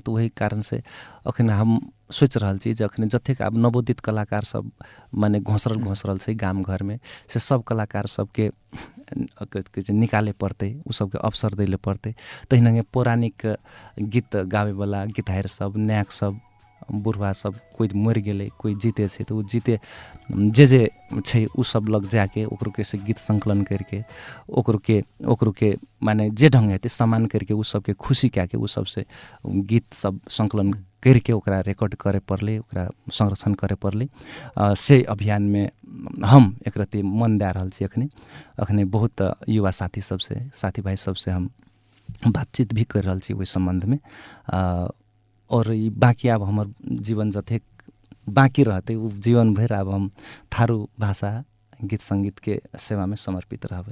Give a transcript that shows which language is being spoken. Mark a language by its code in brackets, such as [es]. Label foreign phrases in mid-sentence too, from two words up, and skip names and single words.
[thq] तो वही कारण से अखन हम सोच रहल छी जे अखन जतेक अब नवोदित कलाकार सब माने घोसरल छै गाम घर में से सब कलाकार सबके निकाले पड़ते, उ सबके अवसर दैले पड़ते। तहिना पौराणिक गीत गावे वाला गीतहार सब, नायक सब, बुढ़वा सब कोई मर गेले, कोई जीते छै, तो उ जीते जे छै उ सब लग जाके ओकरो के से गीत संकलन करके ओकरो के माने जे ढंग हेतै सम्मान करके उ सबके खुशी कए के उ सबसे गीत सब संकलन करके ओकरा रिकॉर्ड करे पड़ले, ओकरा संरक्षण करे पड़ले। से अभियान में हम एक रति मन दे रहल छी। अखने बहुत युवा साथी सबसे, साथी भाई सबसे हम बातचीत भी कर रहल छी ओहि संबंध में। और ई बाकी अब हमर जीवन जतेक बाकी रहते उ जीवन भर अब हम थारू भाषा गीत संगीत के सेवा में समर्पित रहबै।